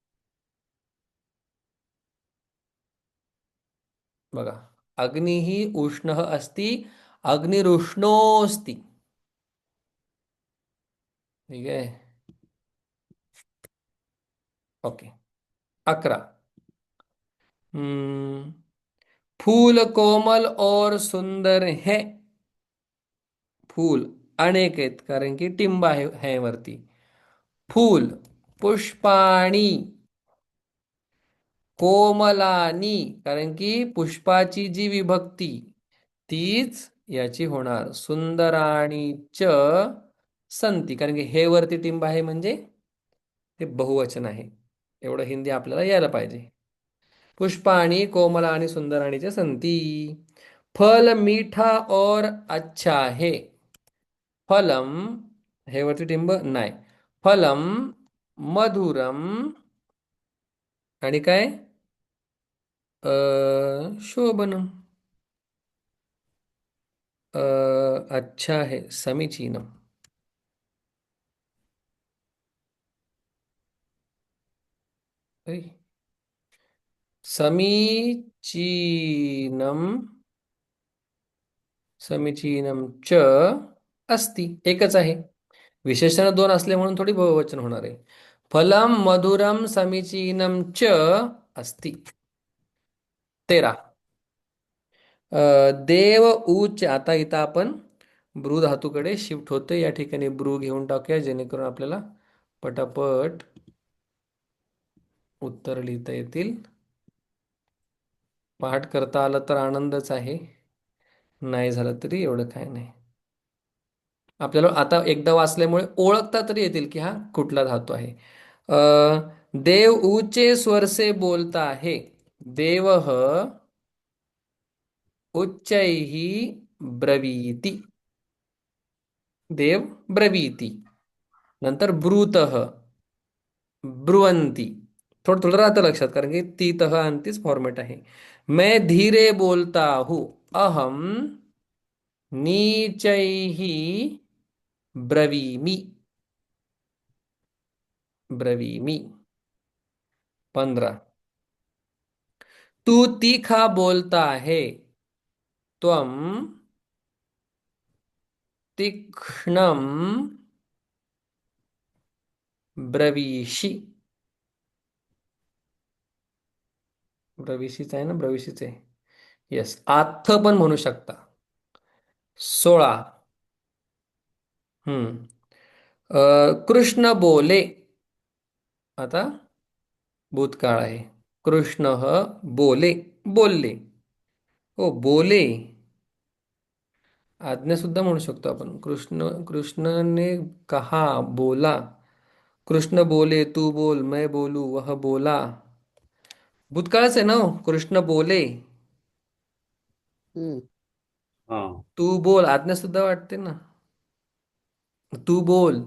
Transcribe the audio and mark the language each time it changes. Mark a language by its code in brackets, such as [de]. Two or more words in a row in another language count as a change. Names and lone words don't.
[sa] बघा अग्निः उष्णः अस्ति अग्निरुष्णोस्ति. [mr] ठीक आहे. ओके. 11. [hi] फूल कोमल और सुंदर है. [mr] फूल अनेक आहेत कारण की टिंब आहे वरती. फूल [sa] पुष्पाणी कोमलानी [mr] कारण की पुष्पाची जी विभक्ती तीच याची होणार. [sa] सुंदराणी च संती [mr] कारण की हे वरती टिंब आहे म्हणजे ते बहुवचन आहे. एवढं हिंदी आपल्याला यायला पाहिजे. [sa] पुष्पाणी कोमलानी सुंदराणीचे संती. [hi] फल मीठा और अच्छा है. [mr] फलम हे वरती टिंब नाही. [sa] फलम मधुरम [mr] आणि काय [sa] शोभनम. [hi] अच्छा है समीचीनम. [sa] अरे, समीचीनम समीचीनम च अस्ति. [mr] एकच आहे. विशेषण दोन असले म्हणून थोडी बहुवचन होणार आहे. [sa] फलम मधुरम समीचीनम च अस्ति. [mr] 13. [sa] देव उच्च. [mr] आता इथं आपण ब्रू धातूकडे शिफ्ट होते. या ठिकाणी ब्रू घेऊन टाकूया जेणेकरून आपल्याला पटापट उत्तर लिहिता येतील. पाठ करता आलं तर आनंदच आहे. नाही झालं तरी एवढं काय नाही. आपल्याला आता एकदा वाचल्यामुळे ओळखता तरी येतील की हा कुठला धातू आहे. [hi] देव ऊंचे स्वर से बोलता है. [sa] देवः उच्चैः ब्रवीति. देव ब्रवीति. नंतर ब्रूतः ब्रुवंती. [mr] थोडं थोडं राहतं लक्षात कारण की ती तह आणि तीच फॉर्मेट आहे. [hi] मैं धीरे बोलता हूँ. [sa] अहम नीचैः ब्रवीमि. ब्रवीमि. 15. [hi] तू तीखा बोलता है. [sa] त्वम तीक्ष्णम ब्रवीषि. [mr] ब्रविशीच आहे ना, ब्रविशीच आहे. येस, आथ पण म्हणू शकता. 16. [hi] हम्म. कृष्ण बोले. [mr] आता भूतकाळ आहे. कृष्ण बोले, बोलले. हो, बोले. आज्ञा सुद्धा म्हणू शकतो आपण. [hi] कृष्णने कहा, बोला. कृष्ण बोले, तू बोल, मैं बोलू, वह बोला. [mr] भूतकाळच आहे ना हो? कृष्ण बोले. हम्म. हाँ. [hi] तू बोल, [mr] आज्ञा सुद्धा वाटते ना. [hi] तू बोल.